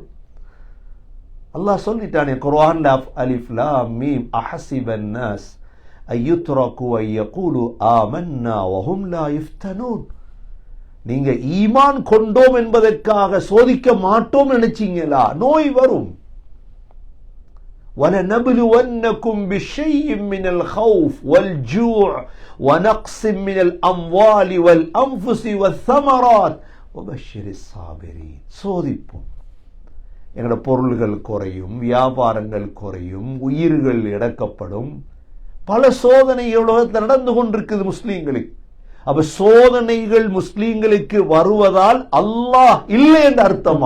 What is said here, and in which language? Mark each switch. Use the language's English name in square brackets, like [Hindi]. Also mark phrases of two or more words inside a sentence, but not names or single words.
[Tamil] அல்லாஹ் சொல்லிட்டானே குர்ஆன்ல, [Arabic] ألف لام ميم أحسب الناس أن يتركوا أن يقولوا آمنا وهم لا يفتنون. [Tamil] நீங்க ஈமான் கொண்டோம் என்பதற்காக சோதிக்க மாட்டோம் நினைச்சீங்களா? நோய் வரும். [Arabic] وَلَنَبْلُوَنَّكُمْ بِشَيْءٍ مِّنَ الْخَوْفِ وَالْجُوعِ وَنَقْصٍ مِّنَ الْأَمْوَالِ وَالْأَنفُسِ وَالثَّمَرَاتِ وَبَشِّرِ الصَّابِرِينَ. [Tamil] சோதிப்போம். எங்களோட பொருள்கள் குறையும், வியாபாரங்கள் குறையும், உயிர்கள் இழக்கப்படும். பல சோதனைகள் உலகத்தில் நடந்து கொண்டிருக்குது முஸ்லீம்களுக்கு. அப்ப சோதனைகள் முஸ்லீம்களுக்கு வருவதால் அல்லாஹ் இல்லை என்ற அர்த்தமா?